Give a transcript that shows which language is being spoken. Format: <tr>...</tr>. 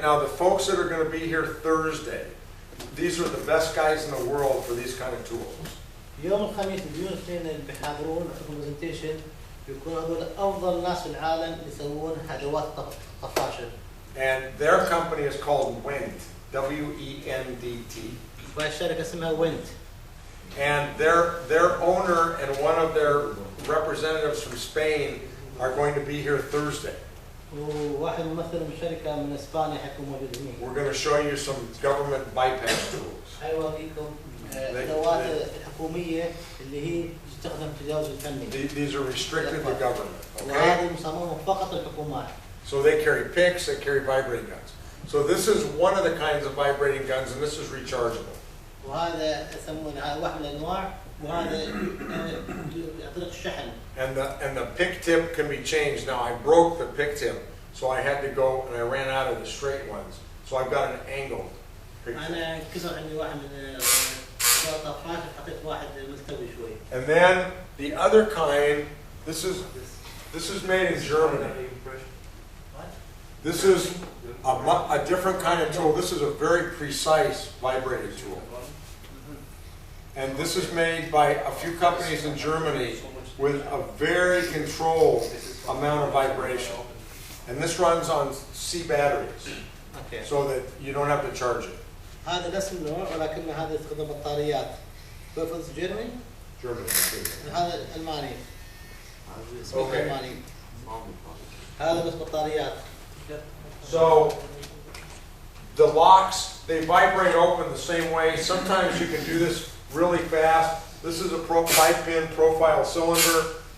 <en>Now the folks that are going to be here Thursday, these are the best guys in the world for these kind of tools.</en> <ar>يوم الخميس اليوم الاثنين اللي بيحاضرون في البرزنتيشن بيكونوا هذول افضل ناس في العالم يسوون ادوات طفاشه.</ar> <en>And their company is called Wendt, W-E-N-D-T.</en> <ar>والشركه اسمها وينت.</ar> <en>And their owner and one of their representatives from Spain are going to be here Thursday.</en> <ar>وواحد ممثل من الشركه من اسبانيا حيكون موجود هنا.</ar> <en>We're going to show you some government bypass tools.</en> <ar>حيوريكم الادوات الحكوميه اللي هي تستخدم في التجاوز الفني.</ar> <en>These are restricted to government. Okay.</en> <ar>وهذه مصممه فقط للحكومات.</ar> <en>So they carry picks, they carry vibrating guns. So this is one of the kinds of vibrating guns, and this is rechargeable.</en> <ar>وهذا يسمونه واحد من الانواع وهذا يعطيك الشحن.</ar> <en>And the pick tip can be changed. Now I broke the pick tip, so I had to go and I ran out of the straight ones. So I've got an angled pick tip.</en> <ar>أنا كسر عندي واحد من الطفاش حطيت واحد مستوي شوي.</ar> <en>And then the other kind, this is made in Germany. This is a different kind of tool. This is a very precise vibrating tool. And this is made by a few companies in Germany with a very controlled amount of vibration. And this runs on C batteries, so that you don't have to charge it.</en> <ar>هذا نفس النوع ولكن هذا يستخدم بطاريات. بفرز جيرماني؟ هذا ألماني. اسمه ألماني. هذا بس بطاريات.</ar> <en>So the locks, they vibrate open the same way. Sometimes you can do this really fast. This is a 5-pin profile cylinder.</en>